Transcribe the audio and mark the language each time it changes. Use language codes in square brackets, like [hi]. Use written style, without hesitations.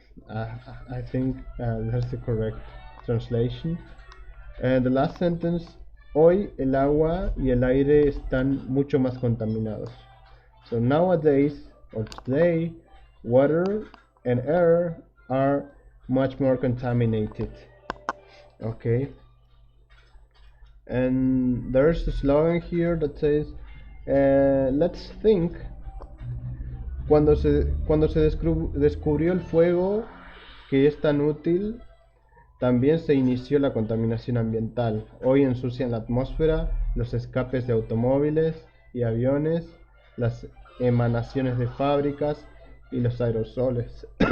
[en] I think that's the correct translation. And the last sentence: [es] hoy el agua y el aire están mucho más contaminados. [en] So nowadays or today, water and air are much more contaminated. Okay. And there's a slogan here that says, let's think. [es] Cuando se descubrió el fuego, que es tan útil, también se inició la contaminación ambiental. Hoy ensucian la atmósfera los escapes de automóviles y aviones, las emanaciones de fábricas y los aerosoles.